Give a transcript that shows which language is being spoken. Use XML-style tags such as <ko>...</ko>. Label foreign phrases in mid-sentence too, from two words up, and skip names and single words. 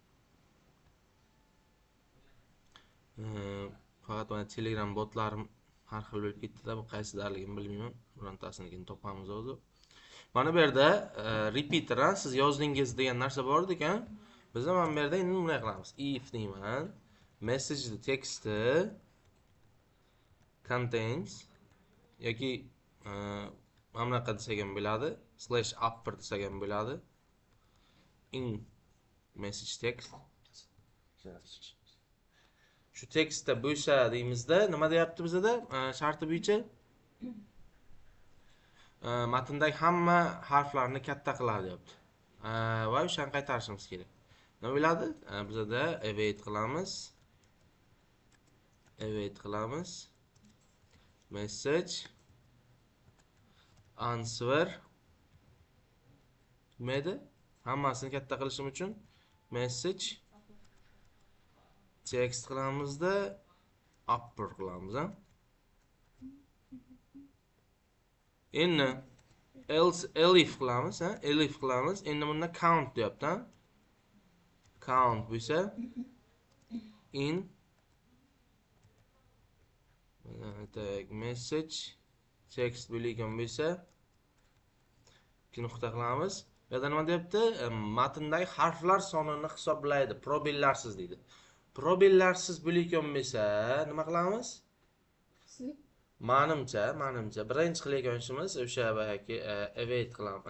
<uz>Faqat mana Telegram botlarim har xil bo'lib ketdi-da, bu qaysidaligini bilmayman. Birontasini topamiz hozir. Mana bu yerda repeater, siz yozdingiz degan narsa bor ekan. Biz ham bu yerda endi bunday qilamiz. If deyman.</uz> <en>Message the text contains</en> <uz>yoki mana bunaqa desak ham bo'ladi.</uz> <en>Slash upper</en> <uz>desak ham bo'ladi.</uz> <en>In message text.</en> <uz>Shu tekstda bo'lsa deymizda, nima deyapti bizda? Sharti bo'yicha matndagi hamma harflarni katta qiladi deyapti. Va o'shani qaytarishimiz kerak. Nima bo'ladi? Bizda await qilamiz. Await qilamiz.</uz> <en>Message answer</en> <uz>mayda hammasini katta qilishim uchun</uz> <en>message text</en> <uz>qilamizda upper qilamiz ha. Endi elif qilamiz ha, elif qilamiz. Endi bunda count deyapti ha. Count bo'lsa</uz> <en>in message text</en> <uz>bo'lgan bo'lsa ikki nuqta qilamiz. Bu yerda nima deyapti? Matndagi harflar sonini hisoblaydi, probellarsiz deydi. Probellarsiz bo'lgan bo'lsa nima qilamiz? Manimcha birinchi qilayotgan ishimiz o'sha bayaki await qilamiz.</uz>